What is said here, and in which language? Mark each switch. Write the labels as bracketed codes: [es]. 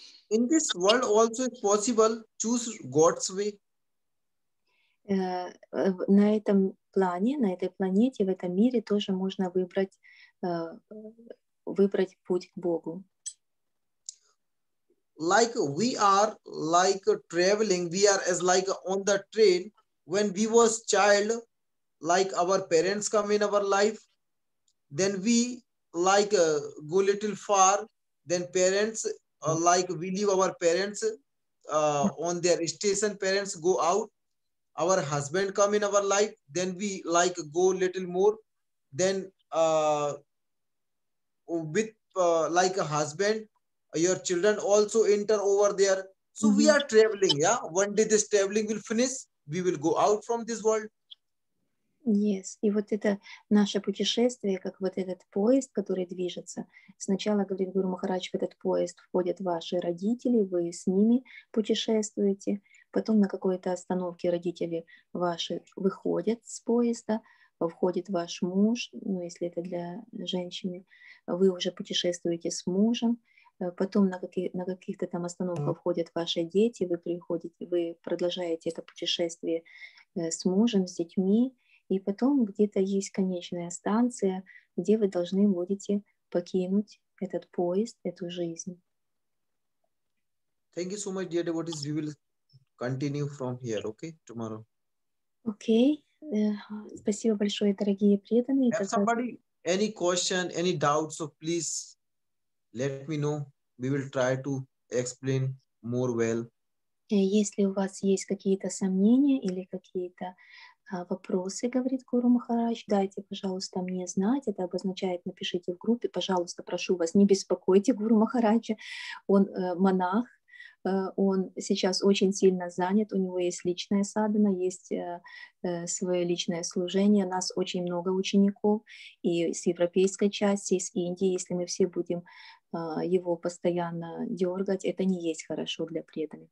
[en] In this world also it's possible choose God's way. [ru] На этом плане, на этой планете, в этом мире тоже можно выбрать путь к Богу. [en] Like we are like traveling, we are as like on the train. When we was child, like our parents come in our life, then we like go little far, then parents like we leave our parents on their station, parents go out, our husband come in our life, then we like go little more, then with like a husband, your children also enter over there. So we are traveling, yeah. One day this traveling will finish, we will go out from this world. Yes. [ru] И вот это наше путешествие, как вот этот поезд, который движется. Сначала, говорит Гуру Махарадж, в этот поезд входят ваши родители, вы с ними путешествуете. Потом на какой-то остановке родители ваши выходят с поезда, входит ваш муж, ну, если это для женщины, вы уже путешествуете с мужем. Потом на каких-то там остановках входят ваши дети, вы продолжаете это путешествие с мужем, с детьми. И потом где-то есть конечная станция, где вы должны будете покинуть этот поезд, эту жизнь. [en] Thank you so much, dear devotees. We will continue from here, okay, tomorrow. [ru] Окей. Спасибо большое, дорогие преданные. [en] Have somebody any question, any doubt, so please let me know. We will try to explain more well. [ru] Если у вас есть какие-то сомнения или какие-то вопросы, говорит Гуру Махарадж, дайте, пожалуйста, мне знать. Это обозначает, напишите в группе, пожалуйста, прошу вас, не беспокойте Гуру Махараджа. Он монах, он сейчас очень сильно занят, у него есть личная садхана, есть свое личное служение, нас очень много учеников, и с европейской части, и с Индии, если мы все будем его постоянно дергать, это не есть хорошо для преданных.